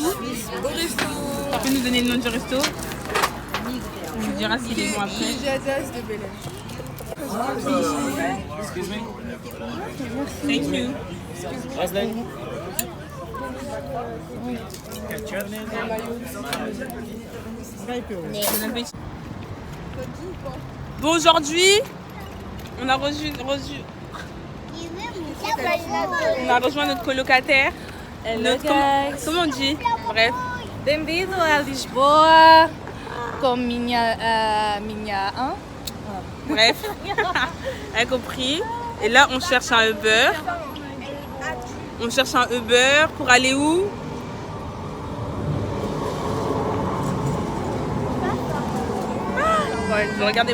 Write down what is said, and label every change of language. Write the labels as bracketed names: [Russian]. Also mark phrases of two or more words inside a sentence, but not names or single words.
[French] Au resto. Tu peux nous donner le nom du resto? On nous dira s'il est bon après. Jajas de Bélène. [English] Excuse me. Thank you. What's that? [French] Bon appétit. Bon, aujourd'hui, on a rejoint notre colocataire. Comment on dit? Bref. [Portuguese] Bem-vindo a Lisboa com minha [French] Bref, elle a compris. Et là, on cherche un Uber. On cherche un Uber pour aller où? Ouais, je vais regarder.